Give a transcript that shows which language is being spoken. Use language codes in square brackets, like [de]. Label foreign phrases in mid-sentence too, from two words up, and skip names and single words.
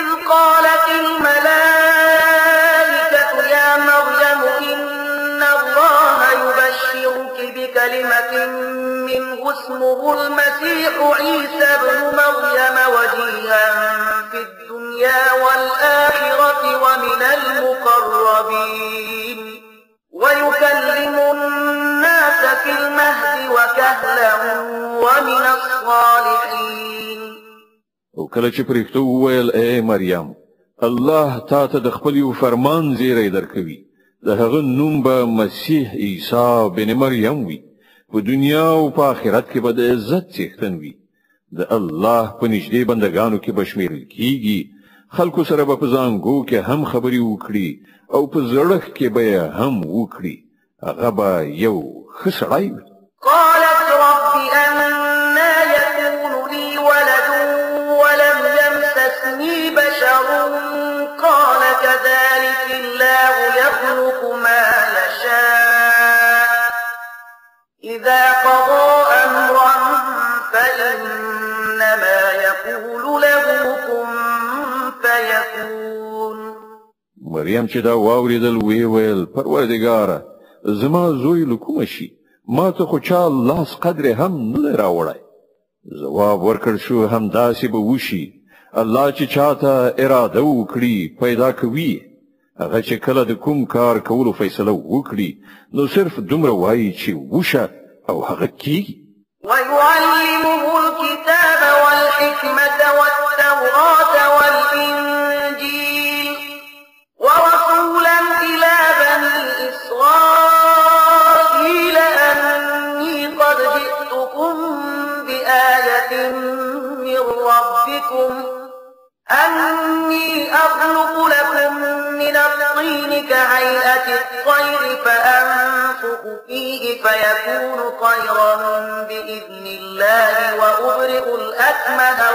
[ar] قالت الملائكة يا مريم إن الله يبشرك بكلمة منه اسمه المسيح عيسى ابن مريم وجيها في الدنيا والآخرة ومن المقربين ويكلم الناس في المهد وكهلا ومن الصالحين. [ps] او کله چې پرښتو وویل اے مریم الله تا ته د خپل یو فرمان زیری درکوي د هغه نوم به مسیح عیسی بن مریم وي په دنیا او په آخرت کې به د عزت څښتن وي د الله په نږدې بندگانو کې به شمیرل کیږي خلکو سره به په زانګو کې هم خبرې وکړي او په زړښت کې به هم وکړي هغه به یو ښه سړی وي. [ar] قالت رب أنى يكون لي ولد ولم يمسسني بشر قال كذلك الله يخلق ما يشاء إذا قضى أمرا فإنما يقول له كن فيكون. [ps] مریم چې دا واوریدل ویل پروردګاره زما زوی له کومه شي ما ته خو چا لاس قدر هم نه راوړی. جواب ورکړ شو همداسې به وشي الله چې چاته اراده وکړي پیدا کوي هغه چې کله د کوم کار کولو فیصله وکړي نو صرف دومره وایي چې وشه او هغه کیږي. [ar] ويعلمه الكتاب والحكمة والتوراة والإنجيل ورسولا إلى بني إسرائيل أني قد جئتكم بآية من ربكم أني أخلق لكم من الطين كهيئة الطير فأنفخ فيه فيكون طيرا بإذن الله وأبرئ الأكمه